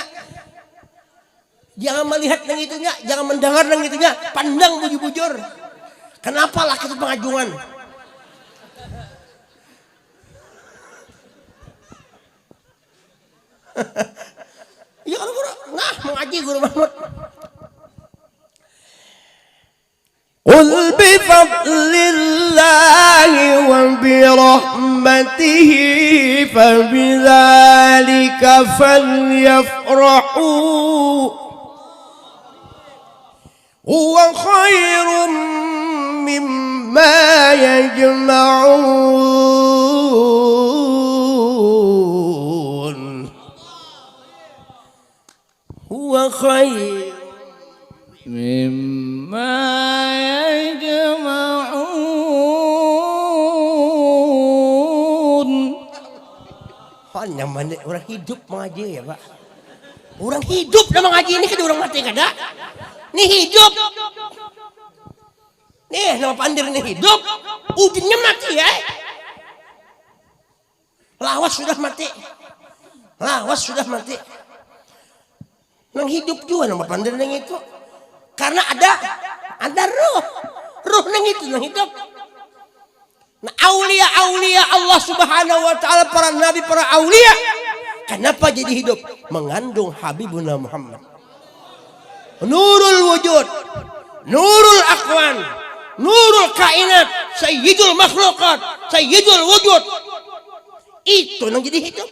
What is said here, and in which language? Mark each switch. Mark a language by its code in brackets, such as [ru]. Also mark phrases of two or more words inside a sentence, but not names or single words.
[bjn] Jangan melihat nang itunya, jangan mendengar nang itunya. Pandang bujur-bujur. Kenapa laki itu pengajuan? Ya kalau guru, nah mengaji Guru Mahmud. [ar] قل بفضل الله وبرحمته فبذلك فليفرحوا هو خير مما يجمعون هو خير مما [bjn] hanya orang hidup mengaji ya Pak. Orang hidup dah mengaji ini kan orang mati kada. Ini hidup. Nih nama pandir ini hidup. Udinnya mati ya. Lawas sudah mati. Lawas sudah mati. Nang hidup juga nama pandir nang itu. Karena ada roh. Roh nang itu nang hidup. Nah, [ar] أولياء الله سبحانه وتعالى, [bjn] para nabi, para aulia, kenapa jadi hidup? [ar] Mengandung حبيبنا محمد نور الوجود نور الأكوان نور الكائنات سيد المخلوقات سيد الوجود. [bjn] Itu yang jadi hidup.